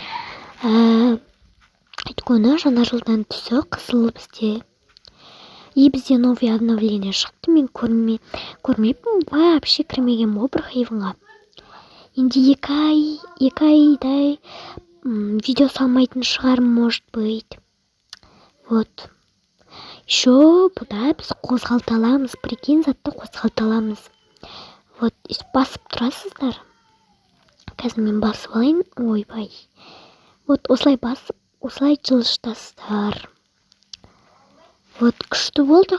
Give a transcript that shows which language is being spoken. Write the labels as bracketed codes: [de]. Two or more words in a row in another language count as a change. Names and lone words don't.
[kk] Өйткені жаңа жылдан түсі қызыл бізде. Бізде [ru] новый обновление [kk] шықты. Мен көрмеппін, вообще кірмеген бір хайванға. Енді екі айдай видео салмайтын шығар, [ru] может быть. [kk] Еще бұда біз қозғалталамыз, прикинь, затты қозғалталамыз. Басып тұрасыздар. Қазір мен басып алайын. Ойбай. Осылай басып, осылай жылжытасыздар. Күшті болды.